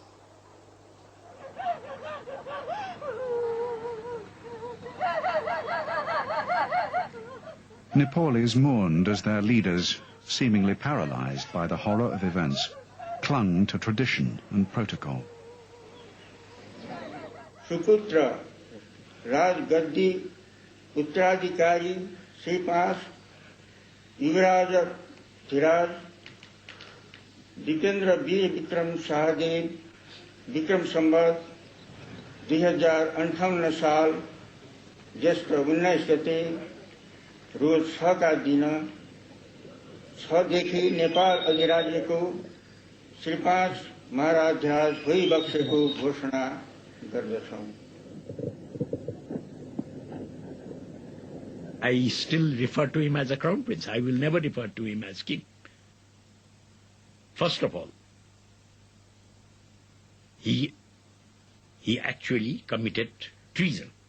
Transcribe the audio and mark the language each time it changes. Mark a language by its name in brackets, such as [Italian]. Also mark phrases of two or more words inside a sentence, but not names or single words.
[English] Nepalese mourned as their leaders, seemingly paralyzed by the horror of events, clung to tradition and protocol. [Nepali] सुपुत्र, राजगद्दी, उत्तराधिकारी, श्री ५, युवराजाधिराज, दीपेन्द्र वीर विक्रम शाहदेव, विक्रम संवत्, 2058 साल ज्येष्ठ 19 गते रोज 6 का दिन 6 देखि नेपाल अधिराज्यको श्री 5 महाराजाधिराज भइबक्सेको घोषणा गर्दछौं। [English] I still refer to him as a crown prince. I will never refer to him as king. First of all, he actually committed treason.